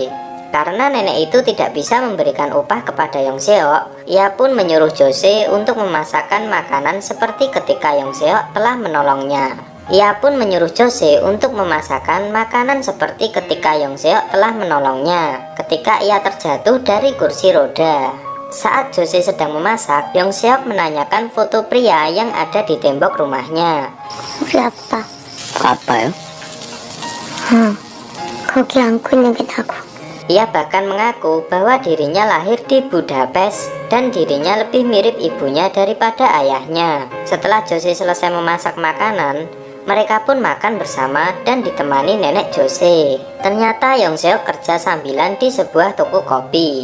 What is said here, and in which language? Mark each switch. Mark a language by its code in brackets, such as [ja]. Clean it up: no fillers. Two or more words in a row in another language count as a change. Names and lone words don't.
[id] Karena nenek itu tidak bisa memberikan upah kepada Yong Seok, ia pun menyuruh Josie untuk memasakkan makanan seperti ketika Yong Seok telah menolongnya. Ia pun menyuruh Josie untuk memasakkan makanan seperti ketika Yong Seok telah menolongnya ketika ia terjatuh dari kursi roda. Saat Josie sedang memasak, Yong Seok menanyakan foto pria yang ada di tembok rumahnya. [ko] 우리 아빠. 아빠요? 응. 거기 안고 있는 게 나고. [id] Ia bahkan mengaku bahwa dirinya lahir di Budapest dan dirinya lebih mirip ibunya daripada ayahnya. Setelah Josie selesai memasak makanan, mereka pun makan bersama dan ditemani nenek Josie. Ternyata Yong Seok kerja sambilan di sebuah toko kopi.